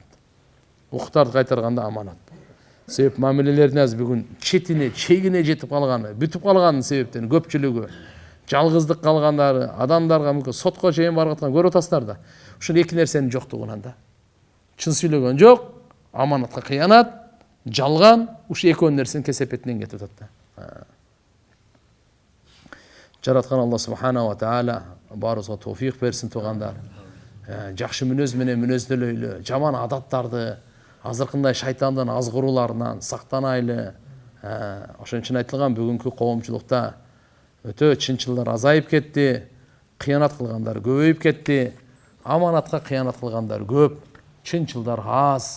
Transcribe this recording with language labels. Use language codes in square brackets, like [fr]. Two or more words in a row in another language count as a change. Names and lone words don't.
[ky] Укуктарды кайтарганда аманат. Себеп мамилелердин азыр бүгүн четине, чегине жетип калганы, бүтүп калганын себептен көпчүлүгү, жалгыздык калгандары, адамдарга мүмкүн сотко чейин барып аткан көрүп атасыздар да. Ушул эки нерсенин жоктугунан да. Чын сүйлөгөн жок, аманатка кыянат, жалган, ушу экөө нерсенин кесепетинен кетип атат да. Жараткан Алла [ar] سبحانه وتعالى [ky] баарыбызга товфик берсин тугандар. Жакшы мүнөз менен мүнөздөлөйлү, жаман адаттарды, азыркындай шайтандын азгырууларынан сактанайлы. Ошон үчүн айтылган бүгүнкү коомчулукта өтө чынчылдар азайып кетти, кыянат кылгандар көбөйүп кетти, аманатка кыянат кылгандар көп, чынчылдар аз.